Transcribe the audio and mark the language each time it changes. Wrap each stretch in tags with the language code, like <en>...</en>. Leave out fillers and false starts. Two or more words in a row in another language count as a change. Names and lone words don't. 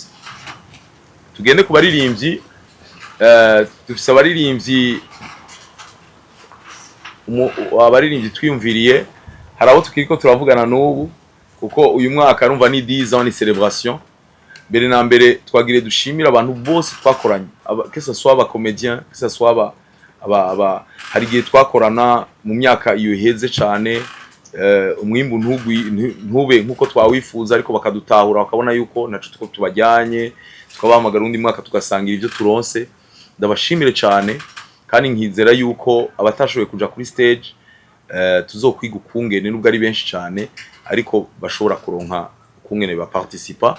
<rn>Tugende ku baririmbyi, dufise abaririmbyi twiyumviriye, hari abo tukiriko turavugana n'ubu kuko uyu mwaka arumva ni 10 ans ni celebration. Mbere na mbere twagire dushimira abantu bose twakoranye,</rn> <fr>que ce soit</fr> <rn>aba comédien,</rn> <fr>que ce soit</fr> <rn>aba hari gihe twakorana mu myaka iyo heze cyane, umwimbu ntube nkuko twawifuza, ariko bakadutahura bakabona yuko naco tuko tubajyanye, tukabahamagara undi mwaka tugasangira ibyo turonse. Ndabashimire cyane kandi nkizera yuko abatashoboye kuja kuri stage tuzokwiga ukungene, nubwo ari benshi cyane ariko bashobora kuronka ukungene ba participa.</rn>